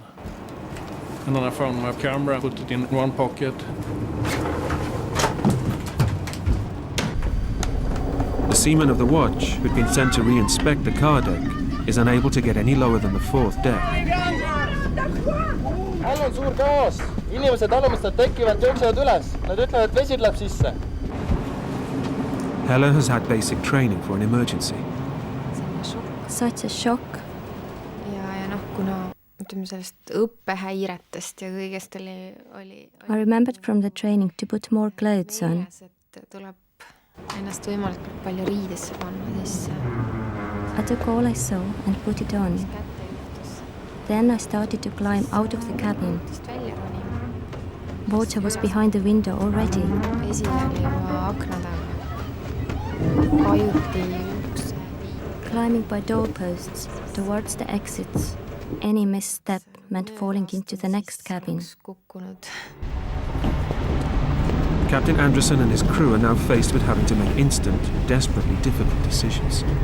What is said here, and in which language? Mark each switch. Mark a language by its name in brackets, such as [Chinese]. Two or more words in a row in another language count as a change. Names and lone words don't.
[English] And then I found my camera, put it in one pocket. The seaman of the watch, who'd been sent to re-inspect the car deck, is unable to get any lower than the 4th deck. [Estonian] All on suur kaos. Inimesed alumistelt tekivad, jooksevad üles. Nad ütlevad, et vesi tuleb sisse. [English] Hella has had basic training for an emergency. Such a shock. [Estonian] Ja kuna ütleme sellest õppehäiretest ja kõigest oli [English] I remembered from the training to put more clothes on. [Estonian] Et tuleb ennast võimalikult palju riidesse panna sisse. [English] I took all I saw and put it on. Then I started to climb out of the cabin. Water was behind the window already. [Estonian] Vesi oli juba akna taga. Vajuti ukse. [English] Climbing by doorposts towards the exits. Any misstep meant falling into the next cabin. Captain Anderson and his crew are now faced with having to make instant, desperately difficult decisions.